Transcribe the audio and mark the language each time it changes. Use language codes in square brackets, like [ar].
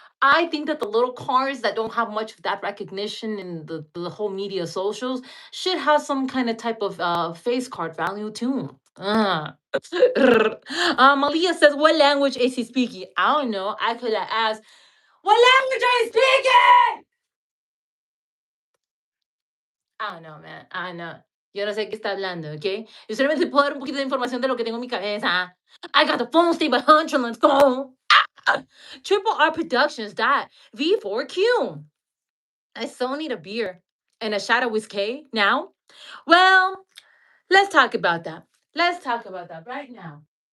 [en] I think that the little cars that don't have much of that recognition in the whole media socials should have some kind of type of face card value too. Malia says, what language is he speaking? I don't know. I could have asked, what language are you speaking? I don't know, man. I don't know. [es] Yo no sé qué está hablando, ¿ok? Yo solamente puedo dar un poquito de información de lo que tengo en mi cabeza. [en] I got the phone stay by 100, let's go. Triple R Productions dot V4Q. I so need a beer and a shot of whiskey now. Well, let's talk about that. Let's talk about that right now.